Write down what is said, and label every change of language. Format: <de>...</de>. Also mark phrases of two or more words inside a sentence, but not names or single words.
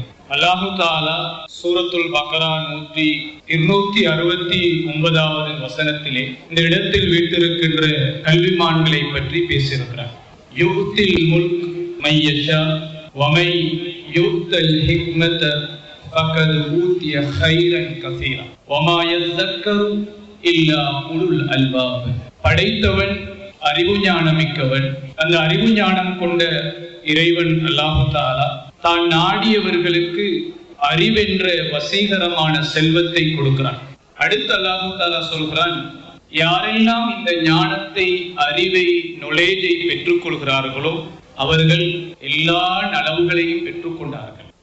<ar>الله تعالى</ar> <ta>சூரத்துல் பக்ரா 269வது வசனத்திலே இந்த இடத்தில் வீட்டிருக்கின்ற கல்விமான்களை பற்றி பேசியிருக்கிறார்.</ta> <ar>يؤتي الملك من يشاء ومن يؤت الحكمة فقد أوتي خيرا كثيرا وما يذكر إلا أولو الألباب.</ar> <ta>படைத்தவன் அறிவு ஞானமிக்கவன். அந்த அறிவு ஞானம் கொண்ட இறைவன்</ta> <ar>الله تعالى</ar> <ta>தான் நாடியவர்களுக்கு அறிவென்ற வசீகரமான செல்வத்தை கொடுக்கிறான். அடுத்து</ta> <ar>الله تعالى</ar> <ta>சொல்கிறான், யாரெல்லாம் இந்த ஞானத்தை, அறிவை, நொலேஜை பெற்றுக் கொள்கிறார்களோ அவர்கள் எல்லா நலவுகளையும் பெற்றுக் கொண்டார்கள்.</ta>